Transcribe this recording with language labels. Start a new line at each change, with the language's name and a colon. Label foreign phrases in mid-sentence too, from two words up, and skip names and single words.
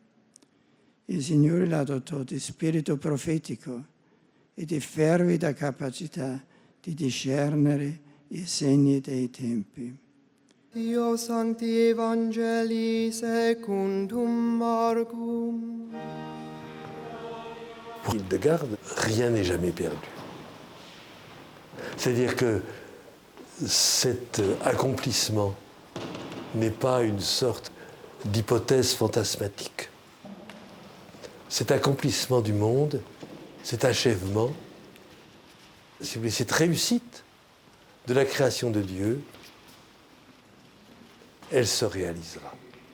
Italian: Il Signore la dotò di spirito profetico e di fervida capacità di discernere i segni dei tempi.
Latin: Dio Sancti Evangelii secundum Marcum.
French: Pour Hildegarde, rien n'est jamais perdu. C'est-à-dire que cet accomplissement n'est pas une sorte d'hypothèse fantasmatique. Cet accomplissement du monde, cet achèvement, si vous voulez, cette réussite de la création de Dieu, elle se réalisera.